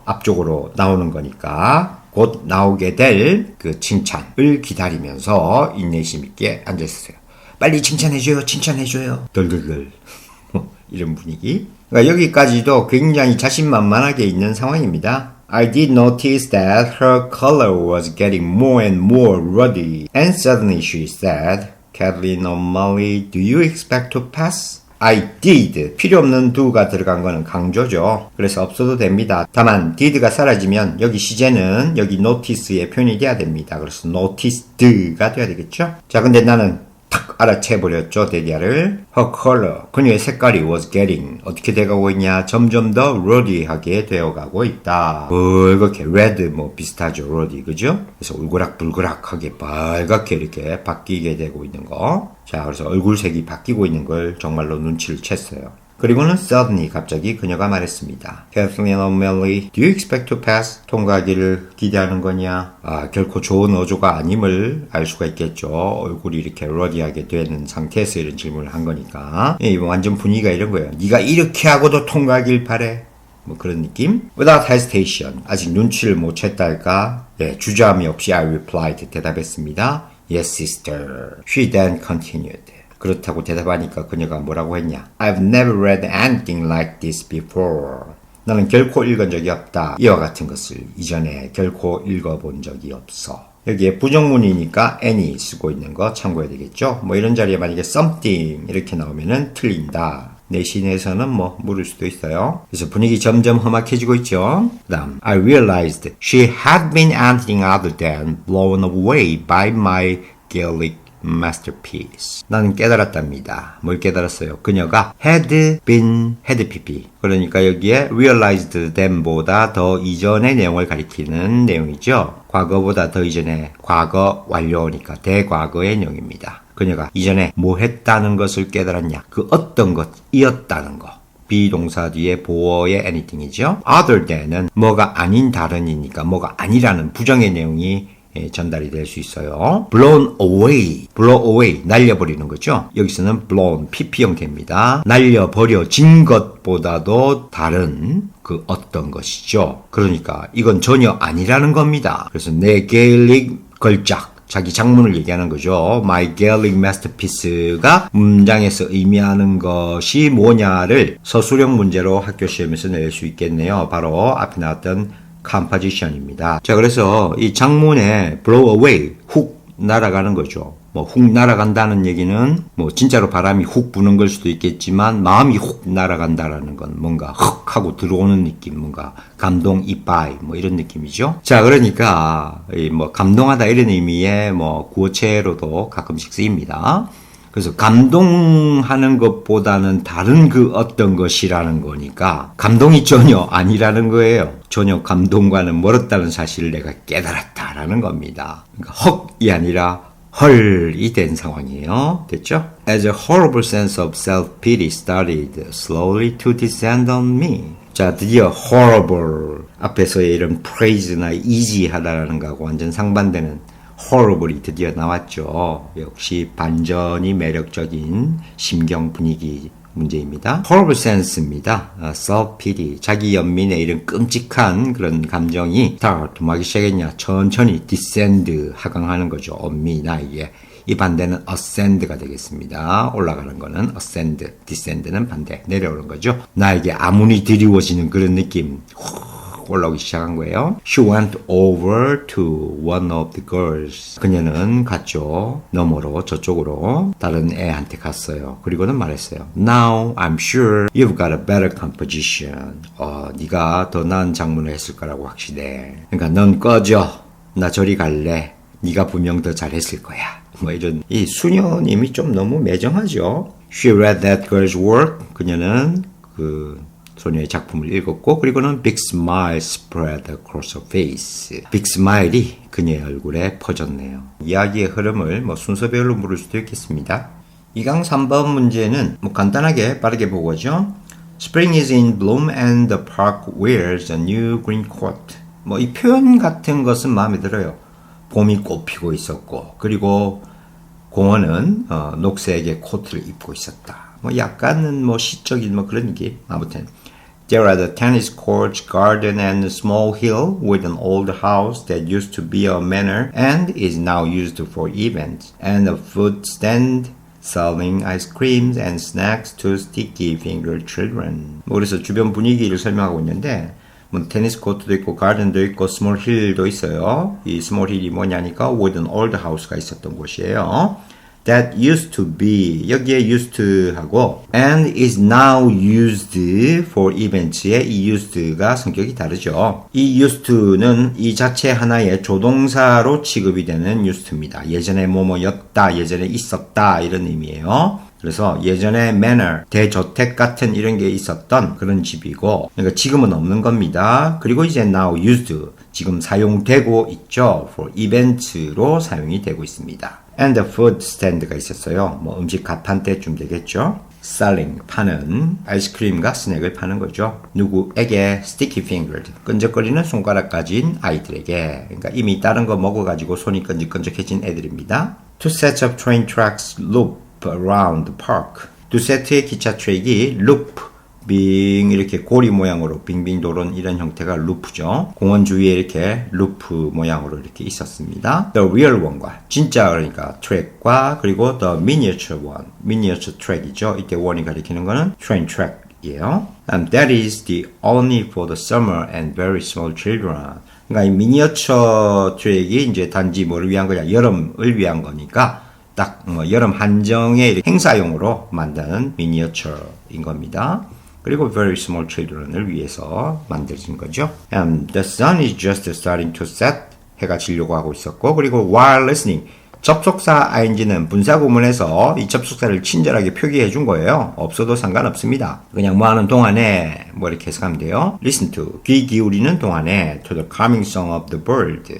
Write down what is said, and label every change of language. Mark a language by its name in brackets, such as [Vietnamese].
[Korean] 앞쪽으로 나오는 거니까 곧 나오게 될 그 칭찬을 기다리면서 인내심 있게 앉아있어요. 빨리 칭찬해줘요. 칭찬해줘요. 덜덜덜 이런 분위기. 그러니까 여기까지도 굉장히 자신만만하게 있는 상황입니다. [English] I did notice that her color was getting more and more ruddy. And suddenly she said, Kathleen O'Malley, do you expect to pass? I did. [Korean] 필요 없는 do가 들어간 거는 강조죠. 그래서 없어도 됩니다. 다만 did가 사라지면 여기 시제는 여기 notice의 표현이 돼야 됩니다. 그래서 noticed가 돼야 되겠죠. 자, 근데 나는 탁 알아채버렸죠. 데디아를. [English] Her color, [Korean] 그녀의 색깔이 [English] was getting, [Korean] 어떻게 돼가고 있냐, 점점 더 ruddy하게 되어가고 있다. 빨갛게, red 뭐 비슷하죠. ruddy, 그죠? 그래서 울그락불그락하게 빨갛게 이렇게 바뀌게 되고 있는 거. 자, 그래서 얼굴색이 바뀌고 있는 걸 정말로 눈치를 챘어요. 그리고는 suddenly 갑자기 그녀가 말했습니다. [English] Kathleen O'Malley, do you expect to pass? [Korean] 통과하기를 기대하는 거냐? 결코 좋은 어조가 아님을 알 수가 있겠죠. 얼굴이 이렇게 러디하게 되는 상태에서 이런 질문을 한 거니까. 완전 분위기가 이런 거예요. 네가 이렇게 하고도 통과하길 바래. 뭐 그런 느낌? [English] Without hesitation, [Korean] 아직 눈치를 못 챘달까? 주저함이 없이 [English] I replied, [Korean] 대답했습니다. [English] Yes, sister. She then continued. [Korean] 그렇다고 대답하니까 그녀가 뭐라고 했냐? [English] I've never read anything like this before. [Korean] 나는 결코 읽은 적이 없다. 이와 같은 것을 이전에 결코 읽어본 적이 없어. 여기에 부정문이니까 any 쓰고 있는 거 참고해야 되겠죠? 뭐 이런 자리에 만약에 something 이렇게 나오면은 틀린다. 내신에서는 뭐 물을 수도 있어요. 그래서 분위기 점점 험악해지고 있죠. [English] 그 다음 I realized she had been anything other than blown away by my Gaelic masterpiece. [Korean] 나는 깨달았답니다. 뭘 깨달았어요? 그녀가 had been, had pp. 그러니까 여기에 realized then보다 더 이전의 내용을 가리키는 내용이죠. 과거보다 더 이전에 과거 완료니까 대과거의 내용입니다. 그녀가 이전에 뭐 했다는 것을 깨달았냐? 그 어떤 것이었다는 거. 비동사 뒤에 보어의 anything이죠. other than은 뭐가 아닌 다른이니까 뭐가 아니라는 부정의 내용이 전달이 될 수 있어요. blown away, blow away, 날려버리는 거죠. 여기서는 blown, pp 형태입니다. 날려버려진 것보다도 다른 그 어떤 것이죠. 그러니까 이건 전혀 아니라는 겁니다. 그래서 내 게일릭 걸작, 자기 작문을 얘기하는 거죠. My Gaelic Masterpiece가 문장에서 의미하는 것이 뭐냐를 서술형 문제로 학교 시험에서 낼 수 있겠네요. 바로 앞에 나왔던 composition입니다. 자, 그래서 이 장문에 blow away, 훅 날아가는 거죠. 뭐 훅 날아간다는 얘기는 뭐 진짜로 바람이 훅 부는 걸 수도 있겠지만 마음이 훅 날아간다라는 건 뭔가 훅 하고 들어오는 느낌, 뭔가 감동, 이빠이 뭐 이런 느낌이죠. 자, 그러니까 뭐 감동하다 이런 의미의 뭐 구어체로도 가끔씩 쓰입니다. 그래서 감동하는 것보다는 다른 그 어떤 것이라는 거니까 감동이 전혀 아니라는 거예요. 전혀 감동과는 멀었다는 사실을 내가 깨달았다라는 겁니다. 그러니까 헉이 아니라 헐이 된 상황이에요. 됐죠? [English] As a horrible sense of self-pity started slowly to descend on me. [Korean] 자, 드디어 horrible 앞에서의 이런 praise나 easy하다라는 거하고 완전 상반되는 horrible이 드디어 나왔죠. 역시 반전이 매력적인 심경 분위기 문제입니다. horrible sense입니다. self-pity, 자기 연민의 이런 끔찍한 그런 감정이 start, 뭐 하기 시작했냐, 천천히 descend, 하강하는 거죠. on me, 나에게. 이 반대는 ascend가 되겠습니다. 올라가는 거는 ascend, descend는 반대, 내려오는 거죠. 나에게 아무리 드리워지는 그런 느낌 올라오기 시작한 거예요. [English] She went over to one of the girls. [Korean] 그녀는 갔죠. 너머로 저쪽으로 다른 애한테 갔어요. 그리고는 말했어요. [English] Now I'm sure you've got a better composition. [Korean] 네가 더 나은 장문을 했을 거라고 확신해. 그러니까 넌 꺼져. 나 저리 갈래. 네가 분명 더 잘했을 거야. 뭐 이런 이 수녀님이 좀 너무 매정하죠. [English] She read that girl's work. [Korean] 그녀는 그 소녀의 작품을 읽었고 그리고는 [English] big smile spread across her face. [Korean] big smile이 그녀의 얼굴에 퍼졌네요. 이야기의 흐름을 순서별로 물을 수도 있겠습니다. 2강 3번 문제는 간단하게 빠르게 보고죠. [English] Spring is in bloom and the park wears a new green coat. [Korean] 이 표현 같은 것은 마음에 들어요. 봄이 꽃 피고 있었고 그리고 공원은 녹색의 코트를 입고 있었다. 약간은 시적인 그런 얘기. [English] 아무튼 There are the tennis courts, garden, and a small hill with an old house that used to be a manor and is now used for events, and a food stand selling ice creams and snacks to sticky-fingered children. [Korean] 그래서 주변 분위기를 설명하고 있는데 테니스 코트도 있고 가든도 있고 스몰 힐도 있어요. 이 스몰 힐이 뭐냐니까 with an old house가 있었던 곳이에요. [English] That used to be [Korean] 여기에 used to 하고 [English] and is now used for events [Korean] 의 이 used가 성격이 다르죠. 이 used to는 이 자체 하나의 조동사로 취급이 되는 used입니다. 예전에 뭐뭐였다, 예전에 있었다 이런 의미예요. 그래서 예전에 manor, 대저택 같은 이런 게 있었던 그런 집이고 그러니까 지금은 없는 겁니다. 그리고 이제 now used, 지금 사용되고 있죠. for events로 사용이 되고 있습니다. [English] And the food stand가 [Korean] 있었어요. 음식 가판대쯤 되겠죠. selling, 파는 아이스크림과 스낵을 파는 거죠. 누구에게? sticky fingered, 끈적거리는 손가락 가진 아이들에게. 그러니까 이미 다른 거 먹어가지고 손이 끈적끈적해진 애들입니다. [English] Two sets of train tracks loop around the park. [Korean] 두 세트의 기차 트랙이 loop, 빙 이렇게 고리 모양으로 빙빙 도는 이런 형태가 루프죠. 공원 주위에 이렇게 루프 모양으로 이렇게 있었습니다. The real one과 진짜 그러니까 트랙과 그리고 the miniature one, miniature track이죠. 이때 one이 가리키는 거는 train track이에요. [English] And that is the only for the summer and very small children. [Korean] 그러니까 이 미니어처 트랙이 이제 단지 뭐를 위한 거냐, 여름을 위한 거니까 딱 여름 한정의 행사용으로 만든 미니어처인 겁니다. 그리고 very small children을 위해서 만들어진 거죠. [English] And the sun is just starting to set. [Korean] 해가 지려고 하고 있었고 그리고 [English] while listening. [Korean] 접속사 ing는 분사구문에서 이 접속사를 친절하게 표기해 준 거예요. 없어도 상관없습니다. 그냥 하는 동안에 이렇게 해석하면 돼요. [English] Listen to, [Korean] 귀 기울이는 동안에 [English] to the calming song of the bird.